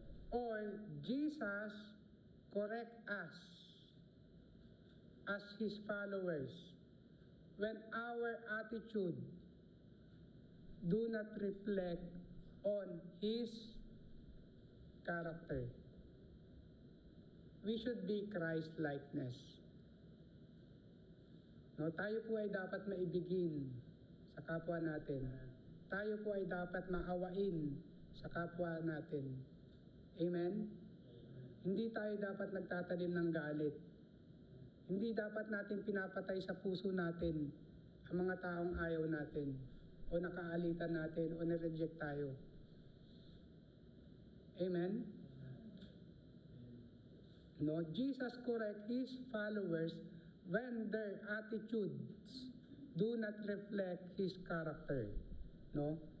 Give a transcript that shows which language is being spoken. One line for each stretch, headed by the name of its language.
English: Or Jesus correct us as His followers when our attitude do not reflect on His character. We should be Christ-likeness.
Filipino: No, tayo po ay dapat maibigin sa kapwa natin. Tayo po ay dapat maawain sa kapwa natin. Amen? Hindi tayo dapat nagtatanim ng galit. Hindi dapat natin pinapatay sa puso natin ang mga taong ayaw natin o nakaalitan natin o nireject tayo. Amen?
English: No, Jesus correct His followers when their attitudes do not reflect His character. No?